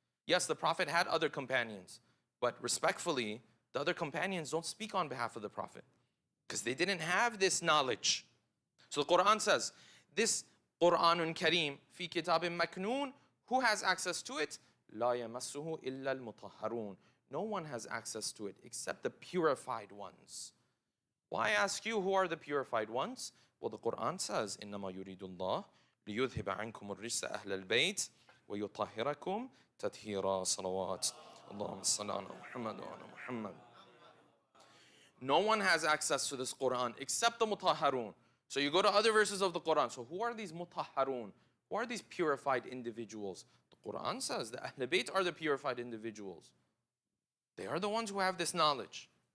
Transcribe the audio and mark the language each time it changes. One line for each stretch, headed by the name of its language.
English: Yes, the Prophet had other companions, but respectfully, the other companions don't speak on behalf of the Prophet because they didn't have this knowledge. So the Quran says, this
Arabic: Quranun Kareem fi kitabin maknoon,
English: who has access to it?
Arabic: La yamassuhu illa al-mutahharun.
English: No one has access to it except the purified ones. Why ask you who are the purified ones? Well, the Quran says,
Arabic: إِنَّمَا يُرِيدُ اللَّهُ لِيُذْهِبَ عَنْكُمُ الرِّجْسَ أَهْلَ الْبَيْتِ وَيُطَهِّرَكُمْ تَطْهِيرًا. صلوات. اللهم صل على محمد وعلى محمد.
English: No one has access to this Quran except the mutahharun. So you go to other verses of the Quran. So who are these mutahharun? Who are these purified individuals? The Quran says the Ahl Bayt are the purified individuals. They are the ones who have this knowledge.